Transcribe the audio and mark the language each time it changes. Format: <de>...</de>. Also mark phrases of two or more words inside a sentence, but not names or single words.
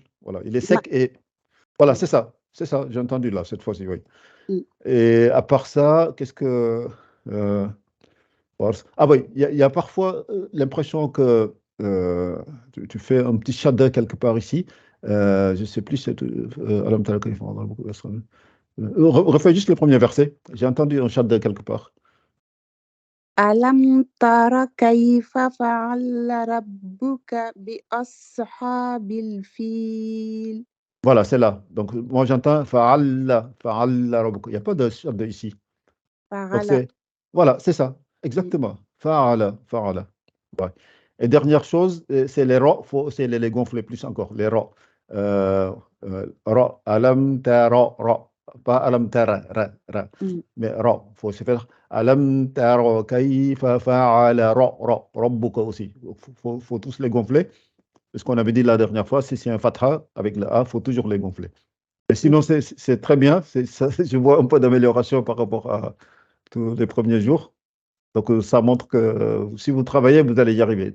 <fr>Voilà, il est sec et voilà, c'est ça, j'ai entendu là cette fois-ci, oui. Et à part ça, qu'est-ce que ah oui, il y a parfois l'impression que tu fais un petit shadda quelque part ici. Je ne sais plus,</fr> <ar>ألم تر كيف فعل ربك بأصحاب</ar> <fr>refais juste le premier verset. J'ai entendu un shadda quelque part.</fr> <ar>ألم تر كيف فعل ربك بأصحاب الفيل.</ar> <fr>Voilà, c'est là. Donc, moi, j'entends</fr> <ar>فعّل ربك.</ar> <fr>Il n'y a pas de shadda ici. Donc,</fr> <ar>فعل.</ar> <fr>voilà, c'est ça, exactement. Fa'ala. Ouais. Et dernière chose, c'est les ra, c'est les gonfler plus encore, les ra. Ra,</fr> <ar>ألم تر، را.</ar> <fr>Pas</fr> <ar>ألم تر,</ar> <fr>ra. Mais ra, il faut se faire</fr> <ar>ألم تر كيف فعل را، ربك</ar> <fr>aussi. Faut tous les gonfler. Ce qu'on avait dit la dernière fois, si c'est un fatha avec le A, il faut toujours les gonfler. Mais sinon, c'est très bien. Je vois un peu d'amélioration par rapport à tous les premiers jours. Donc, ça montre que si vous travaillez, vous allez y arriver.</fr>